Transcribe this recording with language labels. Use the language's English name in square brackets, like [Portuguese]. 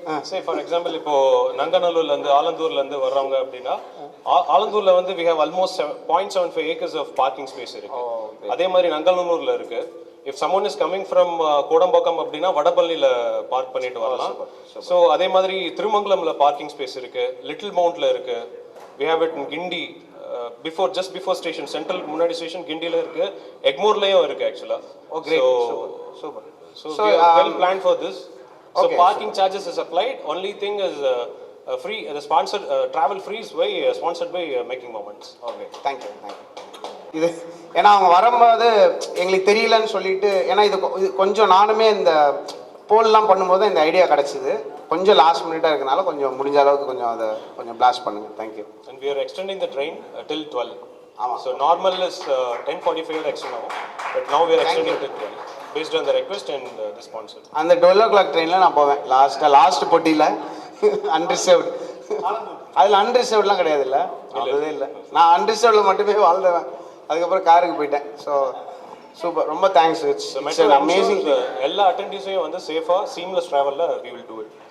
[English] Say for example, [Tamil] இப்போ நங்கநல்லூர்ல இருந்து ஆலந்தூர்ல இருந்து வர்றவங்க அப்படின்னா ஆலந்தூர்ல வந்து [English] we have almost 0.75 acres of parking space இருக்கு. [Tamil] அதே மாதிரி நங்கநல்லூர்ல இருக்கு. [English] If someone is coming from [Tamil] Kodambakkam அப்படின்னா வடபள்ளியில பார்க் பண்ணிட்டு வரலாம். So அதே மாதிரி திருமங்கலம்ல பார்க்கிங் ஸ்பேஸ் இருக்கு, லிட்டில் மவுண்ட்ல இருக்கு. [English] We have it in Gindi just before station, central [Tamil] முன்னாடி ஸ்டேஷன் கிண்டில இருக்கு, எக்மோர்லயும் இருக்கு [English] actually. Oh great, super. So we are well planned for this. So okay, parking charges is applied. Only thing is free. The sponsored travel free is sponsored by Making Moments. [Tamil] Okay thank you இது ஏன்னா அவங்க வரும்போது எங்களுக்கு தெரியலன்னு சொல்லிட்டு ஏன்னா இது கொஞ்சம் நானுமே இந்த போல்லாம் பண்ணும்போது இந்த ஐடியா கிடச்சிது கொஞ்சம் லாஸ்ட் மினிட்டாக இருக்கனால கொஞ்சம் முடிஞ்ச அளவுக்கு கொஞ்சம் அதை கொஞ்சம் பிளாஸ்ட் பண்ணுங்கள் thank you. [English] And we are extending the train till 12. [Tamil] ஆமாம். [English] So normal is 10:45 extra now, but now we are extending till 12 based on the request and the sponsor. [Tamil] அந்த 12 o'clock ட்ரெயினில் நான் போவேன் லாஸ்ட் போட்டியில் அன்ரிசர்வ்டு அதில் அன்ரிசர்வ்ட்லாம் கிடையாது இல்லை அதுவே இல்லை நான் அன்ரிசர்வ்டில் மட்டுமே வாழ்ந்தவன் அதுக்கப்புறம் காருக்கு போயிட்டேன். [English] So super ரொம்ப thanks it's amazing. [Tamil] எல்லா அட்டெண்டீஸையும் வந்து சேஃபாக சீம்லெஸ் ட்ராவலில் [English] we will do it.